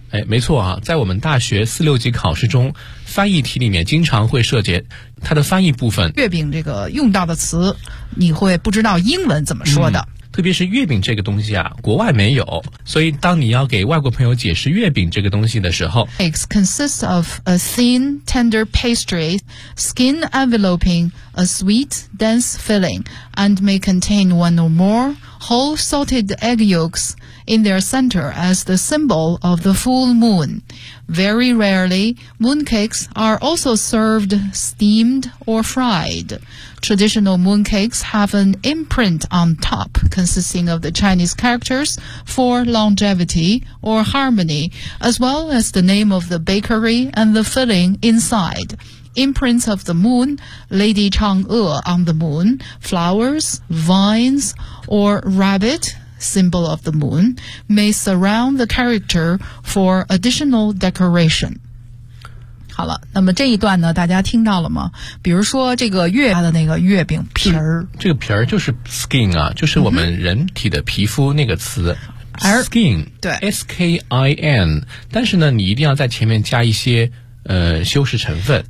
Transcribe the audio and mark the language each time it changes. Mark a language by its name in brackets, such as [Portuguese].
[Chinese] 哎，没错啊，在我们大学四六级考试中，翻译题里面经常会涉及它的翻译部分。月饼这个用到的词，你会不知道英文怎么说的。特别是月饼这个东西啊，国外没有，所以当你要给外国朋友解释月饼这个东西的时候 [English] ，It consists of a thin, tender pastry, skin enveloping a sweet, dense filling, and may contain one or more whole salted egg yolks in their center as the symbol of the full moon. Very rarely, mooncakes are also served steamed or fried. Traditional mooncakes have an imprint on top consisting of the Chinese characters for longevity or harmony, as well as the name of the bakery and the filling inside. Imprints of the moon, Lady Chang'e on the moon, flowers, vines, or rabbit, symbol of the moon, may surround the character for additional decoration. [Chinese] 好了，那么这一段呢，大家听到了吗？比如说这个月的那个月饼皮儿，这个皮儿就是 skin 啊，就是我们人体的皮肤那个词、skin，对，S K I N， 但是呢，你一定要在前面加一些修饰成分，